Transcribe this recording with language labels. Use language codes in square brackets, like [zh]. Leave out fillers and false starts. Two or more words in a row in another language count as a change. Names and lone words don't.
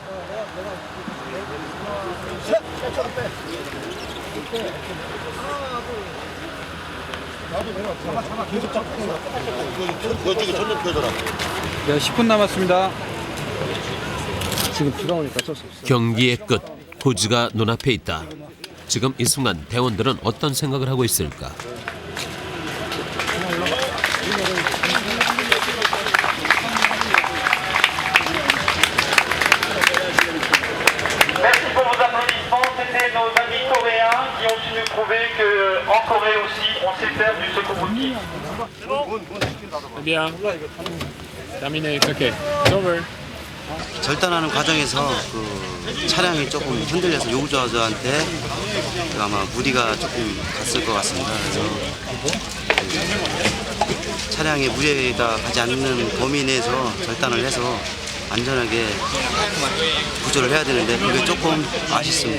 [ko] 네, 10분 남았습니다. 지금 비가 오니까 어쩔 수 없어요. 경기의 끝, 고지가 눈앞에 있다. 지금 이 순간 대원들은 어떤 생각을 하고 있을까? [fr] Merci pour vos applaudissements. C'était nos amis coréens qui ont su nous prouver qu'en Corée aussi, on sait faire du secours routier. Bien. Terminé. [en] Okay. It's over. [ko] 절단하는 과정에서 그 차량이 조금 흔들려서 요구조자한테 아마 무리가 조금 갔을 것 같습니다. 그래서 차량이 무리가 가지 않는 범위 내에서 절단을 해서 안전하게 구조를 해야 되는데 그게 조금 아쉽습니다.